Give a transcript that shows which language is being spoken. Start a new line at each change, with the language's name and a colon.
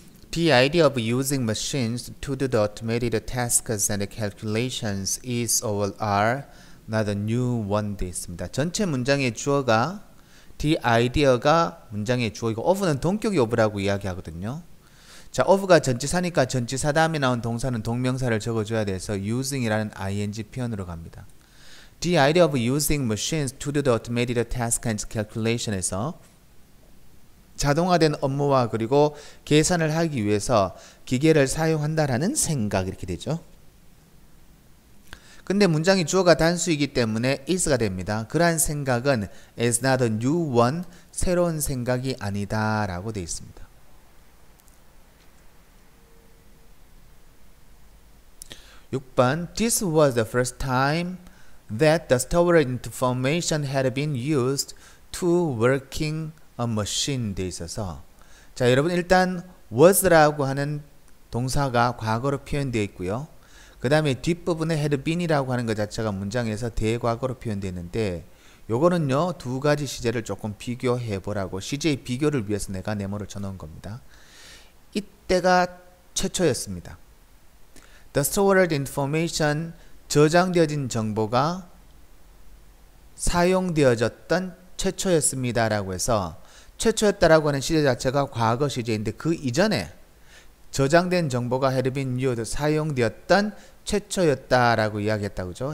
English: The idea of using machines to do the automated tasks and calculations is or are not a new one
Korean: 돼 있습니다. 전체 문장의 주어가 the idea가 문장의 주어이고 of는 동격의 of라고 이야기하거든요. 자, of가 전치사니까 전치사 다음에 나온 동사는 동명사를 적어줘야 돼서 using이라는 ing 표현으로 갑니다.
English: The idea of using machines to do the automated task and calculation에서
Korean: 자동화된 업무와 그리고 계산을 하기 위해서 기계를 사용한다라는 생각 이렇게 되죠. 근데 문장이 주어가 단수이기 때문에 is가 됩니다. 그러한 생각은
English: is not a new one,
Korean: 새로운 생각이 아니다 라고 되어 있습니다. 6번.
English: This was the first time that the stored information had been used to working a machine
Korean: 돼 있어서, 자, 여러분 일단 was라고 하는 동사가 과거로 표현되어 있고요. 그 다음에 뒷부분에 had been이라고 하는 것 자체가 문장에서 대과거로 표현되어 있는데 요거는요 두 가지 시제를 조금 비교해 보라고 시제의 비교를 위해서 내가 네모를 쳐놓은 겁니다. 이때가 최초였습니다.
English: The stored information,
Korean: 저장되어진 정보가 사용되어졌던 최초였습니다 라고 해서 최초였다라고 하는 시제 자체가 과거 시제인데 그 이전에 저장된 정보가
English: had been used,
Korean: 사용되었던 최초였다라고 이야기했다고 그죠?